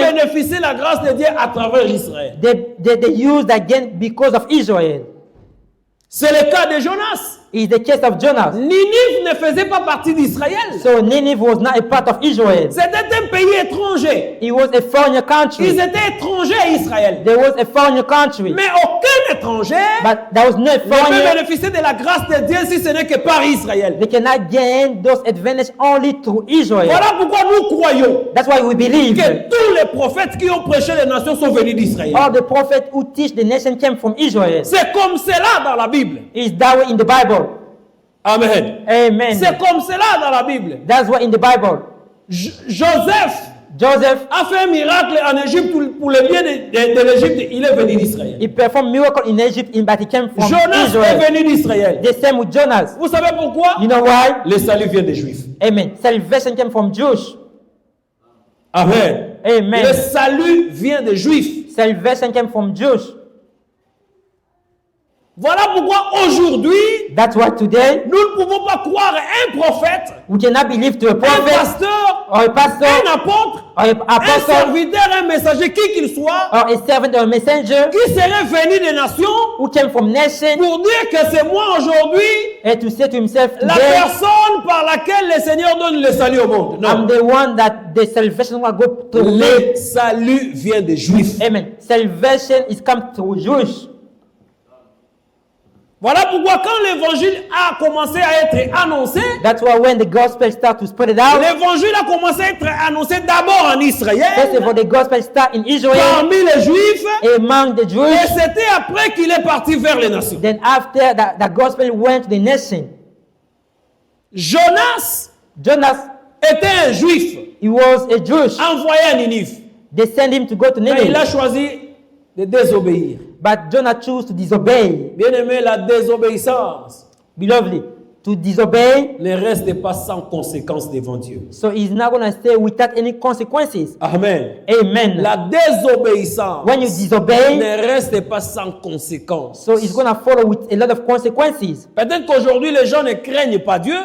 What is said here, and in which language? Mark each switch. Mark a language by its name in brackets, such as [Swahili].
[French] bénéficié la grâce de Dieu à travers Israël. [English] they used again because of Israel. [French] C'est le cas de Jonas. [English] It's the case of Jonas. [French] Ninive ne faisait pas partie d'Israël. [English] So Nineveh was not a part of Israel. [French] C'était un pays étranger. [English] It was a foreign country. [French] Ils étaient étrangers à Israël. [English] There was a foreign country. [French] Mais aucun étranger [English] But there was no [French] ne peut [English] foreign. [French] bénéficier de la grâce de Dieu si ce n'est que par Israël. [English] They cannot gain those advantages only through Israel. [French] Voilà pourquoi nous croyons [English] That's why we believe [French] que tous les prophètes qui ont prêché les nations sont venus d'Israël. [English] all the prophets who teach the nation came from Israel. [French] C'est comme cela dans la Bible. [English] It's that way in the Bible. [French] Amen. [English] Amen. [French] C'est comme cela dans la Bible. [English] That's why in the Bible. [French] Joseph [English] Joseph, [French] a fait un miracle en Égypte pour le bien de l'Égypte. Il est venu d'Israël. [English] he performed miracle in Egypt, but he came from [French] Jonas [English] Israel. [French] est venu d'Israël. [English] The same with Jonas. [French] Vous savez pourquoi? [English] You know why? [French] Le salut vient des Juifs. Amen. [English] Salvation came from Jews. Amen. Amen. [French] Le salut vient des Juifs. [English] Salvation came from Jews. [French] Voilà pourquoi aujourd'hui, [English] That's why today [French] nous ne pouvons pas croire un prophète, [English] we cannot believe to a [French] un [English] prophet [French] pasteur, [English] or a pastor [French] un apôtre, [English] or an [French] un [English] apostle [French] serviteur, un messager, qui qu'il soit, [English] or a servant or a messenger [French] qui serait venu des nations [English] who came from nation [French] pour dire que c'est moi aujourd'hui [English] and to say to himself [French] la [English] today, [French] personne par laquelle le Seigneur donne le salut au monde. [English] I'm the one that the salvation will go to me. [French] Le salut vient des Juifs. Amen. [English] Salvation is come to Jewish. [French] Voilà pourquoi quand l'évangile a commencé à être annoncé, [English] That's why when the gospel start to spread it out, [French] l'évangile a commencé à être annoncé d'abord en [English] first of [French] Israël, [English] all the gospel start in Israel [French] parmi les Juifs, [English] among the [French] et [English] Jews. [French] c'était après qu'il est parti vers les nations. [English] Then after that, the gospel went to the nation. [French] Jonas [English] Jonas, [French] était un Juif [English] he was a Jewish. [French] envoyé à Ninive, [English] They sent him to go to [French] mais il a [English] Nineveh, [French] choisi de désobéir. [English] but Jonah chose to disobey. [French] Bien aimé, la désobéissance [English] Beloved, to disobey, [French] ne reste pas sans conséquence devant Dieu. [English] so he's not going to stay without any consequences. [French] Amen. [English] Amen. [French] La désobéissance [English] When you disobey, [French] ne reste pas sans conséquence. [English] so it's going to follow with a lot of consequences. [French] Peut-être qu'aujourd'hui les gens ne craignent pas Dieu